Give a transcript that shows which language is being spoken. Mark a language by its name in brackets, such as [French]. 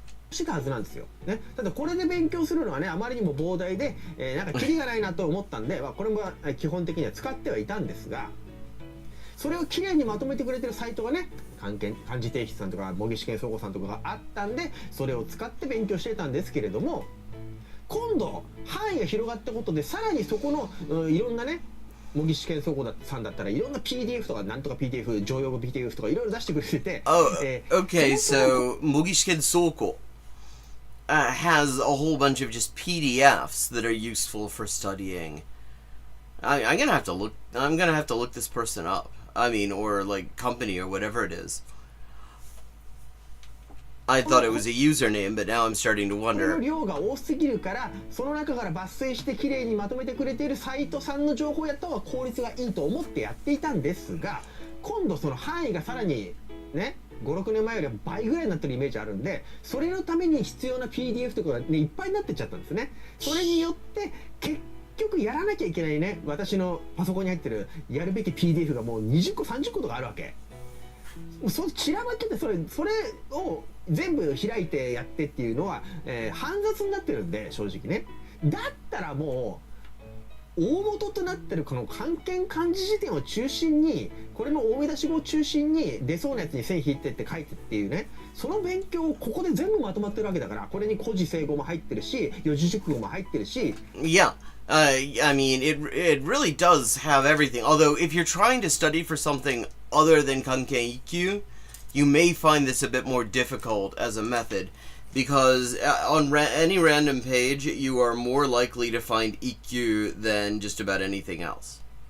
[Japanese] したはずなんですよ、ね、ただこれで勉強するのはね、あまりにも膨大で、なんかキリがないなと思ったんで、これも基本的には使ってはいたんですが、それをきれいにまとめてくれてるサイトがね、漢字提出さんとか模擬試験総合さんとかがあったんで、それを使って勉強してたんですけれども、今度範囲が広がったことで、さらにそこの、いろんなね、模擬試験総合さんだったらいろんな PDF とかなんとか PDF、常用語 PDF とかいろいろ出してくれてて、 [English] Okay, so 模擬試験総合has a whole bunch of just PDFs that are useful for studying. I'm gonna have to look this person up. I mean, or like company or whatever it is. I thought it was a username, but now I'm starting to [Japanese] この [English] wonder. [Japanese] 量が多すぎるから、その中から抜粋してきれいにまとめてくれているサイトさんの情報やった方が効率がいいと思ってやっていたんですが、今度その範囲がさらにね、5、6年前よりは倍ぐらいになってるイメージあるんで、それのために必要な PDF とかがね、いっぱいになってっちゃったんですね。それによって結局やらなきゃいけないね、私のパソコンに入ってるやるべき PDF がもう20個30個とかあるわけ。そ散らばってて、それを全部開いてやってっていうのは、煩雑になってるんで、正直ね。だったらもう大元となってるこの漢検漢字辞典を中心に、これの大見出し語を中心に出そうなやつに線引いてって書いてっていうね、その勉強をここで全部まとまってるわけだから、これに古事成語も入ってるし、四字熟語も入ってるし。 [English] Yeah. I mean, it really does have everything. Although, if you're trying to study for something other than Kanken 1級, you may find this a bit more difficult as a method, because on any random page, you are more likely to find 1級 than just about anything else.